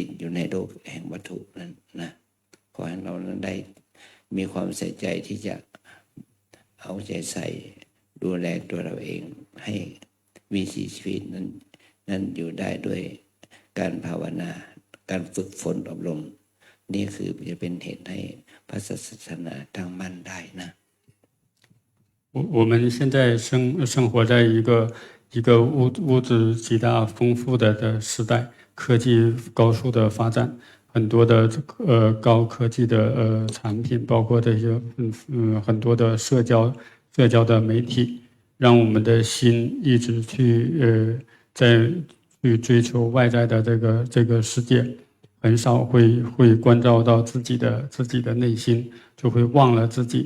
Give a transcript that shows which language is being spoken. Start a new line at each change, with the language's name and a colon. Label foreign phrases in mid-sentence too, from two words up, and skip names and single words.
Thai: อยู่ในโลกแห่งวัตถุนั้นนะขอให้เรานั้นได้มีความใส่ใจที่จะเอาใจใส่ดูแลตัวเราเองให้วิถีชีวิตนั้นอยู่ได้ด้วยการภาวนาการฝึกฝนอบรมนี่คือจะเป็นเหตุให้พระศาสนาตั้งมั่นได้นะ
Chinese: 我们现在生活在一个物质极大丰富的时代，科技高速的发展，很多的高科技的产品，包括这些很多的社交的媒体，让我们的心一直去追求外在的这个世界，很少会关照到自己的内心，就会忘了自己。